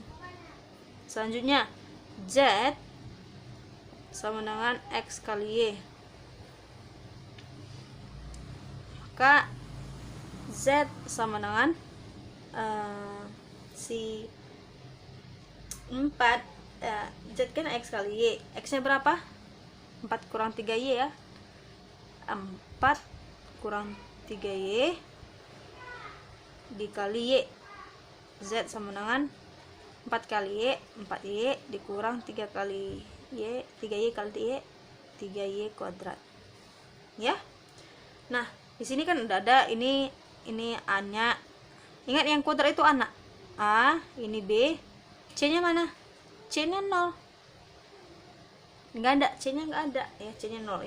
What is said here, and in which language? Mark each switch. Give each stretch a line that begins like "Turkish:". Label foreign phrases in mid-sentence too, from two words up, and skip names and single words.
Indonesian: Selanjutnya Z sama dengan X kali Y, maka Z sama dengan si 4 Z kan X kali Y, X nya berapa? 4 kurang 3Y ya, 4 kurang 3Y dikali Y, Z sama dengan 4 kali Y, 4Y dikurang 3 kali Y, 3Y kali Y, 3Y kuadrat ya. Nah di sini kan udah ada ini A nya, ingat yang kuadrat itu anak A, ini B, C nya mana? C nya 0, nggak ada, C nya nggak ada ya, C nya 0 ya.